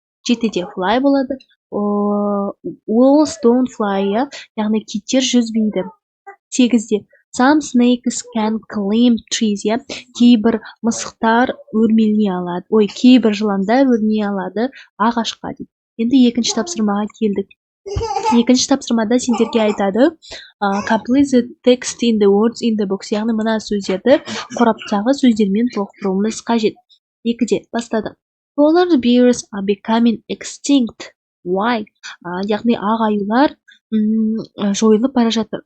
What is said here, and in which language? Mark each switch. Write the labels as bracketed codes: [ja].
[kk] 7-де fly болады. [en] Wolves don't fly, [kk] яғни киттер жүзбейді. [en] 8-де some snakes can climb trees, [kk] кейбір мысықтар өрмелей алады. Кейбір жыландар өрмелей алады ағашқа дейді. Енді екінші тапсырмаға келдік. Екінші тапсырмада сендерге айтады. [en] Complete the text in the words in the box, [kk] яғни мына сөздерді қораптағы сөздермен толықтыруымыз қажет. 2-де бастадық. [en] Polar bears are becoming extinct. Why? [kk] Яғни ақ аюлар жойылып бара жатыр.